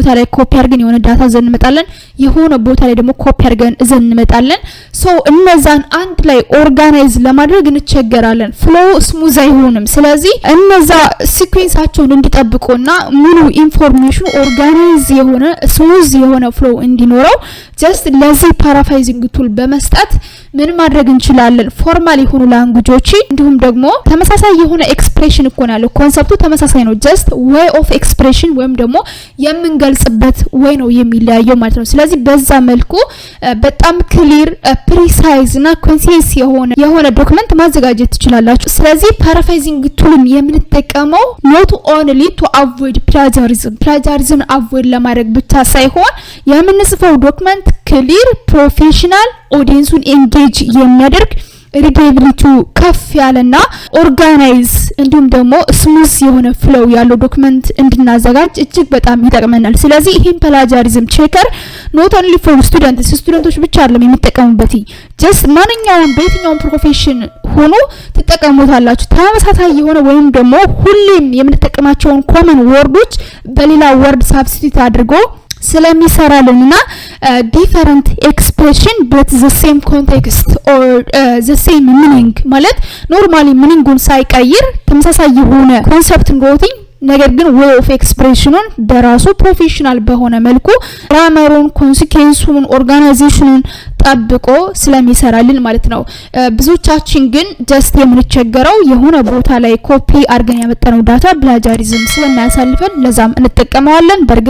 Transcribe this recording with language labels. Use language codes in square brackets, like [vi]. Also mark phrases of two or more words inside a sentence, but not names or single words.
[am] ላይ ኮፒ አድርገን የሆነ ዳታ ዘን እንመጣለን፣ የሆነ ቦታ ላይ ደግሞ ኮፒ አድርገን ዘን እንመጣለን። ሶ እነዛን አንድ ላይ ኦርጋናይዝ ለማድረግ እንቸገራለን። [en] flow smooth [am] አይሆንም። ስለዚህ እነዛ ሲኩዌንሳቸውን እንዲጠብቁና ሙሉ ኢንፎርሜሽኑ ኦርጋናይዝ የሆነ ስሙዝ የሆነ ፍሎው እንዲኖረው just ለዚህ [en] paraphrasing tool [am] በመስጠት ምን ማድረግ እንችላለን? ፎርማል የሆኑ ላንጉጆች እንዲሁም ደግሞ ተመሳሳይ የሆነ ኤክስፕሬሽን እኮ ነው። ኮንሰፕቱ ተመሳሳይ ነው። [en] just way of expression [am] ወይም ደግሞ የምንገልጽበት ወይ ነው የሚለያየው ማለት ነው። ስለዚህ በዛ መልኩ በጣም [en] clear precise [am] እና ኮንሲስ የሆነ ዶክመንት ማዘጋጀት ትችላላችሁ። ስለዚህ [en] paraphrasing tool [am] የምንጠቀመው [en] not only to avoid plagiarism [am] avoid ለማድረግ ብቻ ሳይሆን የምንጽፈው ዶክመንት [en] clear professional audience [am] ኤንጌጅ የሚያደርግ ሪዴቢሊቲው ከፍ ያለና ኦርጋናይዝ እንዲሁም ደግሞ ስሙዝ የሆነ ፍሎው ያለው ዶክመንት እንድናዘጋጅ እጅግ በጣም ይጠቅመናል። ስለዚህ ይሄን [en] plagiarism checker not only for [am] ስቱደንቶች ብቻ አይደለም የሚጠቀሙበት just ማንኛውም በየትኛውም ፕሮፌሽን ሆኖ ተጠቀሙታላችሁ። ተመሳሳይ የሆነ ወይም ደግሞ ሁሌም የምንጠቀማቸውን [en] common words [am] በሌላ ወርድ ሳብስቲት አድርጎ ስለሚሰራልንና [en] different expression but the same context or the same meaning [am] ማለት [en] normally meaning [am] ሳይቀይር ተመሳሳይ የሆነ ኮንሰፕት ኖቲንግ ነገር ግን [en] way of expressionን [am] በራሱ ፕሮፌሽናል በሆነ መልኩ ግራመሩን ኮንሲኩዌንሱን ኦርጋናይዜሽኑን ጠብቆ ስለሚሰራልን ማለት ነው። ብዙዎቻችን ግን just የምንቸገረው የሆነ ቦታ ላይ ኮፒ አድርገን ያመጣነው ዳታ plagiarism ስለማያሳልፈን ለዛም እንጠቀመዋለን። በርግጥ